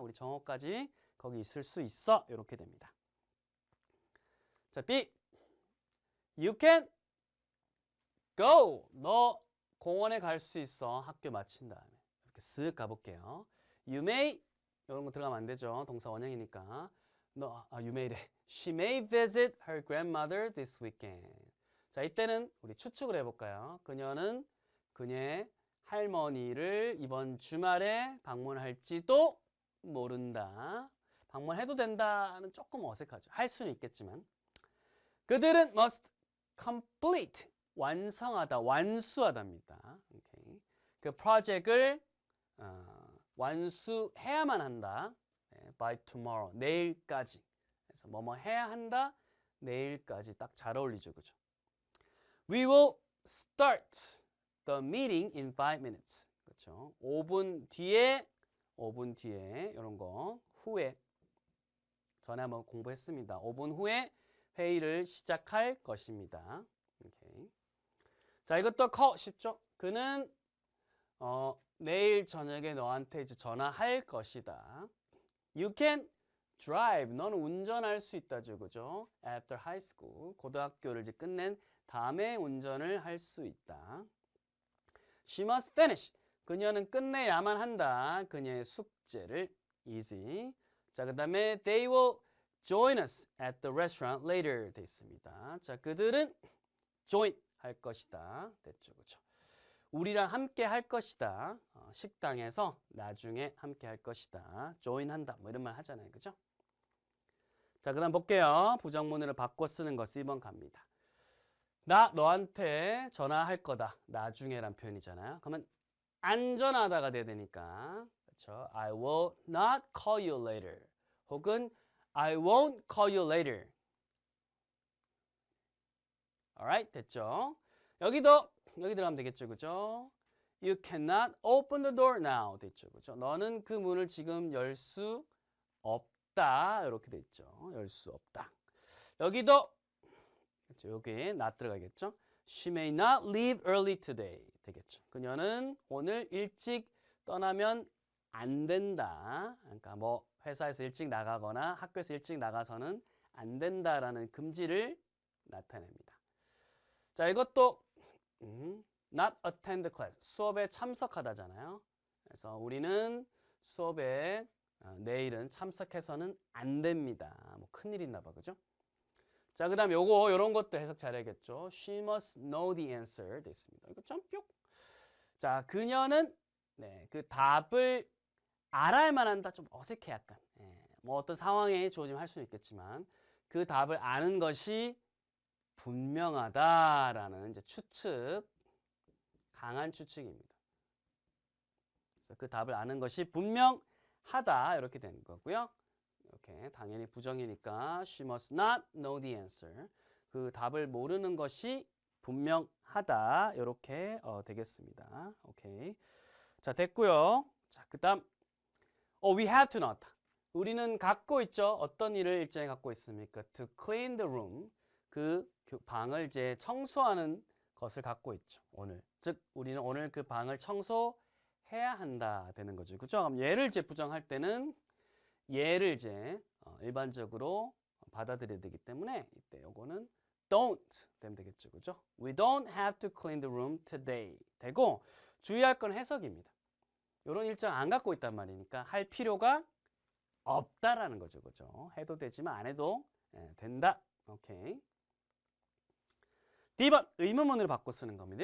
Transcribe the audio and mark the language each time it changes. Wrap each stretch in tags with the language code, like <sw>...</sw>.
<ko>우리 정오까지 거기 있을 수 있어. 이렇게 됩니다. 자, B.</ko> <en>You can go.</en> <ko>너 공원에 갈 수 있어. 학교 마친 다음에. 이렇게 쓱 가볼게요. You may 이런 거 들어가면 안 되죠. 동사 원형이니까. you may래.</ko> <en>She may visit her grandmother this weekend.</en> <ko>자, 이때는 우리 추측을 해볼까요? 그녀는 그녀의 할머니를 이번 주말에 방문할지도 모른다. 방문해도 된다는 조금 어색하죠. 할 수는 있겠지만. 그들은</ko> <en>must complete.</en> <ko>완성하다, 완수하다입니다. 오케이. 그 프로젝트를 완수해야만 한다.</ko> <en>by tomorrow, 내일까지.</en> <ko>그래서 뭐뭐 해야 한다, 내일까지 딱 잘 어울리죠, 그죠?</ko> <en>We will start the meeting in 5 minutes.</en> <ko>그렇죠? 5분 뒤에 이런 거 후에 전에 한번 공부했습니다. 5분 후에 회의를 시작할 것입니다. 오케이. 자, 이것도 쉽죠? 그는 내일 저녁에 너한테 이제 전화할 것이다.</ko> <en>You can drive.</en> <ko>너는 운전할 수 있다죠, 그죠?</ko> <en>After high school.</en> <ko>고등학교를 이제 끝낸 다음에 운전을 할 수 있다.</ko> <en>She must finish.</en> <ko>그녀는 끝내야만 한다. 그녀의 숙제를. Easy. 자, 그 다음에</ko> <en>they will join us at the restaurant later.</en> <ko>돼 있습니다. 자, 그들은 join 할 것이다. 됐죠, 그죠? 우리랑 함께 할 것이다. 식당에서 나중에 함께 할 것이다. join 한다. 뭐 이런 말 하잖아요, 그죠? 자, 그 다음 볼게요. 부정문으로 바꿔 쓰는 거 1번 갑니다. 나 너한테 전화할 거다. 나중에란 표현이잖아요. 그러면 안 전화하다가 돼야 되니까. 그렇죠?</ko> <en>I will not call you later. 혹은 I won't call you later.</en> <ko>Alright, 됐죠? 여기 들어가면 되겠죠, 그죠?</ko> <en>You cannot open the door now.</en> <ko>됐죠, 그죠? 너는 그 문을 지금 열 수 없다. 이렇게 됐죠. 열 수 없다. 여기도 그렇죠? 여기 not 들어가겠죠?</ko> <en>She may not leave early today.</en> <ko>되겠죠. 그녀는 오늘 일찍 떠나면 안 된다. 그러니까 뭐 회사에서 일찍 나가거나 학교에서 일찍 나가서는 안 된다라는 금지를 나타냅니다. 자, 이것도</ko> <en>not attend class.</en> <ko>수업에 참석하다잖아요. 그래서 우리는 수업에 내일은 참석해서는 안 됩니다. 뭐 큰일 있나 봐. 그죠? 자, 그다음 요런 것도 해석 잘해야겠죠.</ko> <en>She must know the answer.</en> <ko>됐습니다. 이거 참 뿅. 자, 그녀는 그 답을 알아야만 한다. 좀 어색해 약간. 뭐 어떤 상황에 주어지면 할 수는 있겠지만 그 답을 아는 것이 분명하다라는 이제 추측, 강한 추측입니다. 그래서 그 답을 아는 것이 분명하다 이렇게 되는 거고요. 이렇게 당연히 부정이니까</ko> <en>she must not know the answer.</en> <ko>그 답을 모르는 것이 분명하다 이렇게 되겠습니다. 오케이. 자, 됐고요. 자, 그다음</ko> <en>we have to not.</en> <ko>우리는 갖고 있죠. 어떤 일을 일정에 갖고 있습니까?</ko> <en>To clean the room.</en> <ko>그 방을 이제 청소하는 것을 갖고 있죠. 오늘. 즉 우리는 오늘 그 방을 청소해야 한다 되는 거죠. 그죠? 그럼 얘를 이제 부정할 때는 얘를 이제 일반적으로 받아들여야 되기 때문에 이때 요거는 don't 되면 되겠죠. 그죠?</ko> <en>We don't have to clean the room today.</en> <ko>되고 주의할 건 해석입니다. 요런 일정 안 갖고 있단 말이니까 할 필요가 없다라는 거죠. 그죠? 해도 되지만 안 해도 된다. 오케이. D번 의문문으로 바꿔 쓰는 겁니다.</ko>